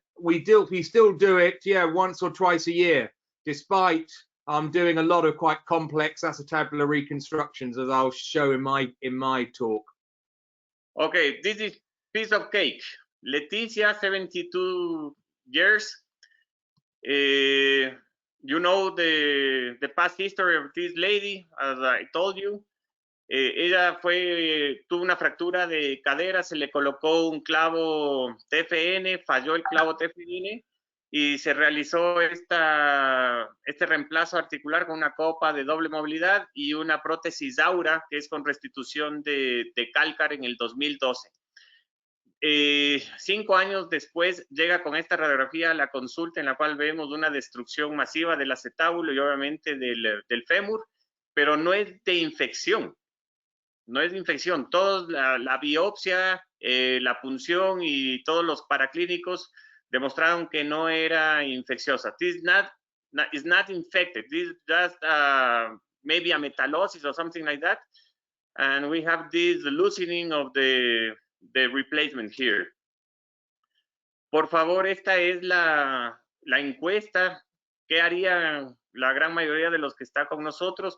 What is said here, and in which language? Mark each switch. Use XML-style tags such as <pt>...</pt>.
<en>we still do it, yeah, once or twice a year, despite doing a lot of quite complex acetabular reconstructions, as I'll show in my talk. Okay, this is piece of cake. Leticia, 72 years. You know the past history of this lady, as I told you.</en> <es>Ella tuvo una fractura de cadera, se le colocó un clavo TFN, falló el clavo TFN y se realizó este reemplazo articular con una copa de doble movilidad y una prótesis Aura, que es con restitución de cálcar en el 2012. 5 años después llega con esta radiografía a la consulta en la cual vemos una destrucción masiva del acetábulo y obviamente del fémur, pero no es de infección. No es de infección. La biopsia, la punción y todos los paraclínicos demostraron que no era infecciosa.</es> <en>This is not infected. This is just maybe a metallosis or something like that. And we have this loosening of the replacement here.</en> <es>Por favor, esta es la encuesta. ¿Qué haría la gran mayoría de los que está con nosotros?</es>